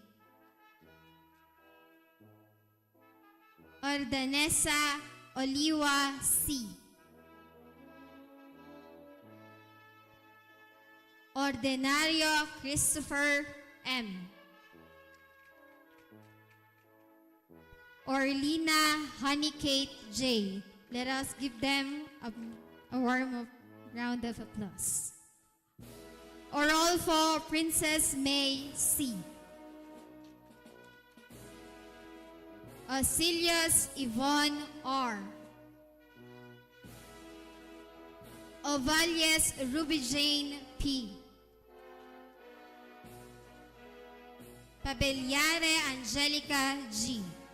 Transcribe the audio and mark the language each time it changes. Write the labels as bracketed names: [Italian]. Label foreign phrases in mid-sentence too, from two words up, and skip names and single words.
[English] Ordanesa Oliwa C. Ordenario Christopher M. Orlina Honeycake J. Let us give them a warm round of applause. Orolfo Princess May C. Osilius Yvonne R. Ovalius Ruby Jane P. Pabellare Angelica G.